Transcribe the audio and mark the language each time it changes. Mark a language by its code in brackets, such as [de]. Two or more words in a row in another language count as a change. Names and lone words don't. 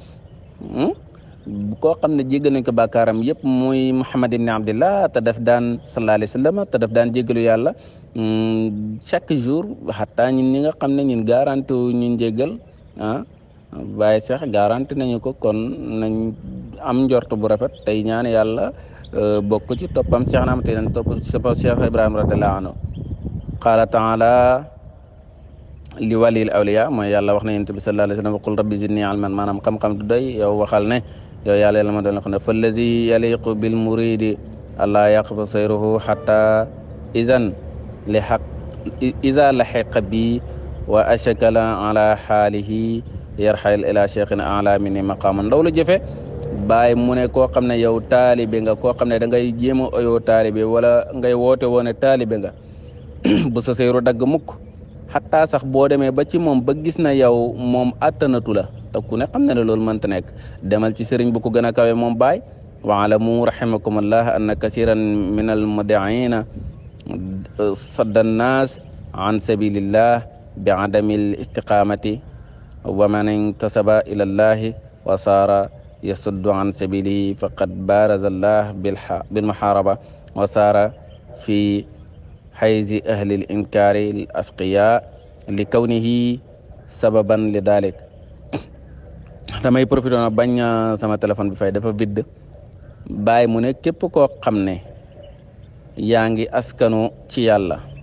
[wo] koo xam ne jéggal nañ ko bàkkaaram yëpp muy Muhammad ibn Abdillah te daf daan [ar] صلى الله عليه وسلم [wo] te daf daan jéggalu yàlla [fr] chaque jour [wo] xataa ñun ñi nga xam ne ñun garanti wu ñun jéggal waaye sax garanti nañu ko kon nañ am njort bu rafet tey ñaan yàlla bokk ci toppam Cheikh naam te topp ci Cheikh Ibrahima [ar] رضي الله عنه قال تعالى لي وللأولياء [wo] mooy yàlla wax na yonent bi [ar] صلى الله عليه وسلم قل رب زدني علما [wo] maanaam xam-xam du doy yow waxal ne yow yàlla ma doon xam ne [ar] فالذي يليق بالمريد الله يقفى سيره حتى إذا لحق ب وأشكل على حاله يرحل إلى شيخ أعلى منه مقاما [wo] ndaw lu jëfe bàyyi mu ne koo xam ne yow taalibe nga koo xam ne da ngay jéem a oyoo taalibe wala ngay woote woone taalibe nga bu sa seyru dagg mukk xataa sax boo demee ba ci moom ba gis na yow moom attanatu la te ku ne xam ne ne loolu mënta nekk demal ci sëriñ bu ko gën a kawe moom baay [ar] واعلموا رحمكم الله أن كثيرا من المدعين صدوا الناس عن سبيل الله بعدم الاستقامة ومن انتسب إلى الله وصار يصد عن سبيله فقد بارز الله بالمحاربة وصار في حيز أهل الإنكار الأشقياء لكونه سببا لذلك [wo] damay profité na bañ sama téléphone bi fay dafa vidd bàyyi mu ne képp koo xam ne yaa ngi askanu ci yàlla